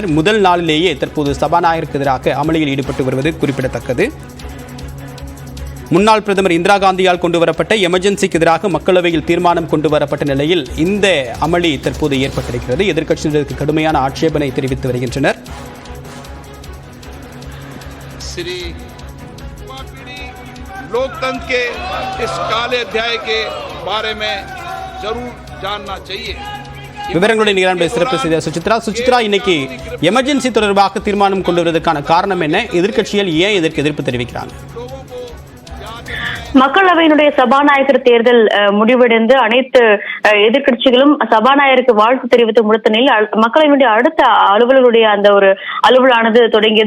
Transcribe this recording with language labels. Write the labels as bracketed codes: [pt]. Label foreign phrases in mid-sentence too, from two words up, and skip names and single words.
[ta] முதல் நாளிலேயே தற்போது சபாநாயகருக்கு எதிராக அமளியில் ஈடுபட்டு வருவது குறிப்பிடத்தக்கது. முன்னாள் பிரதமர் இந்திரா காந்தியால் கொண்டுவரப்பட்ட எமர்ஜென்சிக்கு எதிராக மக்களவையில் தீர்மானம் கொண்டுவரப்பட்ட நிலையில் இந்த அமளி தற்போது ஏற்பட்டிருக்கிறது. எதிர்க்கட்சியினருக்கு கடுமையான ஆட்சேபனை தெரிவித்து வருகின்றனர். [hi] लोकतंत्र के इस काले अध्याय के बारे में जरूर जानना चाहिए. [ta] விவரங்களுடைய நிகழ்ச்சியை சிறப்பு செய்த சுசித்ரா, இன்னைக்கு எமர்ஜென்சி தொடர்பாக தீர்மானம் கொண்டு வருவதற்கான காரணம் என்ன? எதிர்க்கட்சிகள் ஏன் இதற்கு எதிர்ப்பு தெரிவிக்கிறாங்க? மக்களவையினுடைய சபாநாயகர் தேர்தல் முடிவடைந்து அனைத்து எதிர்க்கட்சிகளும் சபாநாயகருக்கு வாழ்த்து தெரிவித்து முடித்த நிலையில் மக்களவையினுடைய அடுத்த அலுவலர்களுடைய அந்த ஒரு அலுவலானது தொடங்கியது.